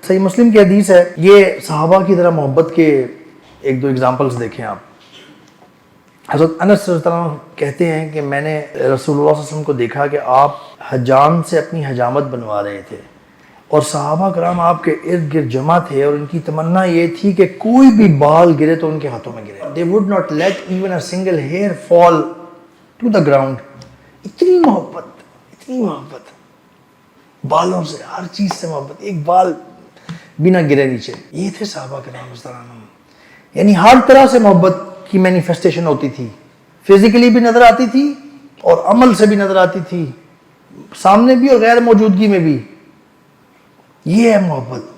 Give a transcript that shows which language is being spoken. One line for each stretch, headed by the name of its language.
Urdu: صحیح مسلم کی حدیث ہے, یہ صحابہ کی طرح محبت کے 1-2 ایگزامپلس دیکھیں آپ. حضرت انس رضی اللہ عنہ کہتے ہیں کہ میں نے رسول اللہ صلی اللہ علیہ وسلم کو دیکھا کہ آپ حجام سے اپنی حجامت بنوا رہے تھے, اور صحابہ کرام آپ کے ارد گرد جمع تھے, اور ان کی تمنا یہ تھی کہ کوئی بھی بال گرے تو ان کے ہاتھوں میں گرے.
English: They would not let even a single hair fall to the ground.
Urdu: اتنی محبت, اتنی محبت, بالوں سے, ہر چیز سے محبت, ایک بال بھی نہ گرے نیچے. یہ تھے صحابہ کرام رضی اللہ عنہم. یعنی ہر طرح سے محبت کی مینیفیسٹیشن ہوتی تھی, فزیکلی بھی نظر آتی تھی اور عمل سے بھی نظر آتی تھی, سامنے بھی اور غیر موجودگی میں بھی. یہ ہے محبت.